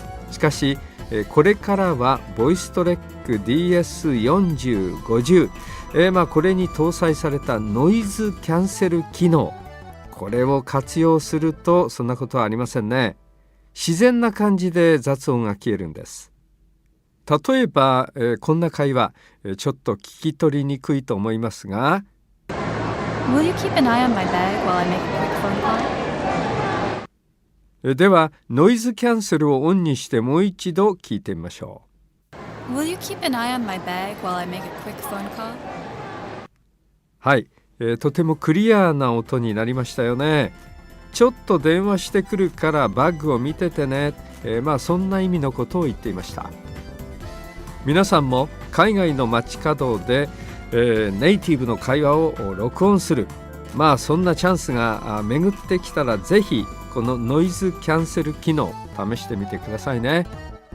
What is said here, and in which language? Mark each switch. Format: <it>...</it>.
<ja>しかしこれからはボイストレック DS4050、これに搭載されたノイズキャンセル機能、これを活用するとそんなことはありませんね。自然な感じで雑音が消えるんです。例えば、こんな会話、ちょっと聞き取りにくいと思いますが、</ja> <en>Will you keep an eye on my bag while I make a quick phone call?</en> <ja>ではノイズキャンセルをオンにしてもう一度聞いてみましょう。</ja> <en>Will you keep an eye on my bag while I make a quick phone call?</en> <ja>はい、とてもクリアな音になりましたよね。ちょっと電話してくるからバッグを見ててね、そんな意味のことを言っていました。皆さんも海外の街角で、ネイティブの会話を録音する、そんなチャンスが巡ってきたらぜひこのノイズキャンセル機能試してみてくださいね。</ja>